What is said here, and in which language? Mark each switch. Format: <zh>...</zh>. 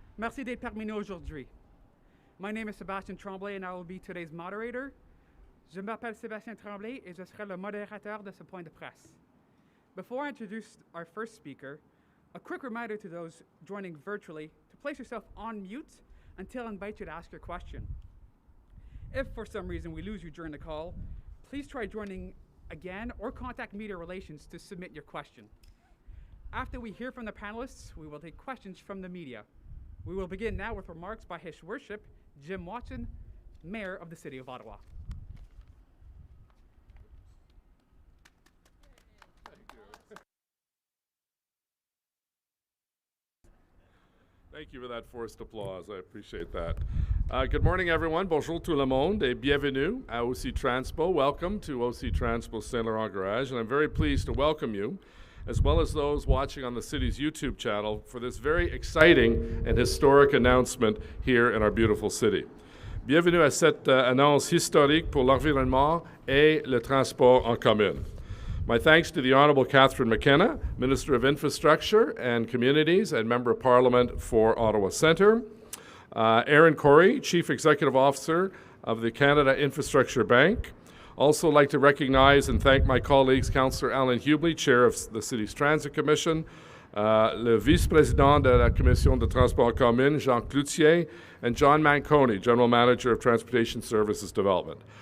<fr>Merci d'être parmi nous aujourd'hui.</fr> <en>My name is Sébastien Tremblay and I will be today's moderator.</en> <fr>Je m'appelle Sébastien Tremblay et je serai le modérateur de ce point de presse.</fr> <en>Before I introduce our first speaker, a quick reminder to those joining virtually to place yourself on mute until I invite you to ask your question. If for some reason we lose you during the call, please try joining again or contact Media Relations to submit your question. After we hear from the panelists, we will take questions from the media. We will begin now with remarks by His Worship Jim Watson, Mayor of the City of Ottawa. Thank you for that forced applause. I appreciate that. Good morning, everyone.</en> <fr>Bonjour tout le monde et bienvenue à OC Transpo.</fr> <en>Welcome to OC Transpo Saint Laurent Garage, and I'm very pleased to welcome you, as well as those watching on the city's YouTube channel, for this very exciting and historic announcement here in our beautiful city.</en> <fr>Bienvenue à cette annonce historique pour l'environnement et le transport en commun.</fr> <en>My thanks to the Honourable Catherine McKenna, Minister of Infrastructure and Communities and Member of Parliament for Ottawa Centre. Aaron Corey, Chief Executive Officer of the Canada Infrastructure Bank. Also like to recognize and thank my colleagues, Councillor Alan Hubley, Chair of the City's Transit Commission,</en> <fr>le Vice-Président de la Commission de Transport en Commun,</fr> <en>Jean Cloutier, and John Manconi, General Manager of Transportation Services Development.</en>